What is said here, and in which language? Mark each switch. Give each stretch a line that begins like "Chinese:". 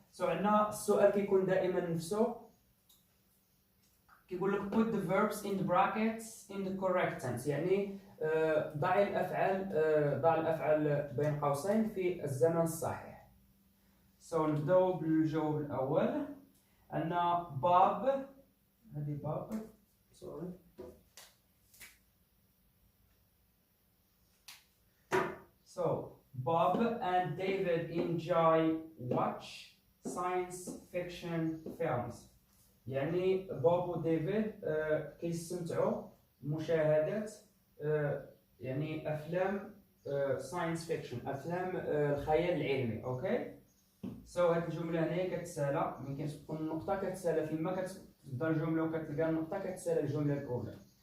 Arabic: سو عندنا السؤال كيكون دائما نفسه كيقول لك
English: put the verbs in the brackets in the correct tense
Arabic: يعني ضع الافعال بين قوسين في الزمن الصحيح. سو نبداو بالجواب الاول. عندنا باب هذه باب سوري
English: So Bob and David enjoy watch science fiction films.
Arabic: يعني بوب وديفيد كيستمتعوا بمشاهدة يعني أفلام ساينس فيكشن أفلام الخيال العلمي. أوكي سو هاد الجملة هنايا كتسالى ملي كتكون النقطة كتسالى فيما كتبدا الجملة وكتلقى النقطة كتسالى الجملة الأولى.